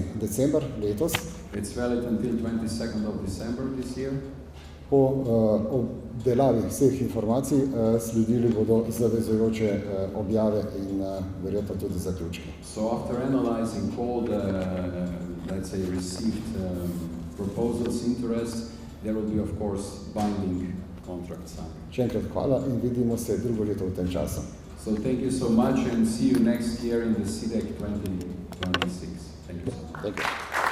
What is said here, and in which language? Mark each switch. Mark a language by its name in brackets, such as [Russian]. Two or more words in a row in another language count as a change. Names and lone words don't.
[Slovenian] december letos. [English] It's valid until 22nd of December this year. [Slovenian] Po obdelavi vseh informacij sledili bodo zavezujoče objave in verjetno tudi zaključki. [English] So after analyzing all the, let's say, received proposals, interest, there will be, of course, binding contracts signed. [Slovenian] Še enkrat hvala in vidimo se drugo leto v tem času. [English] So thank you so much and see you next year in the CDEC 2026. Thank you. Thank you.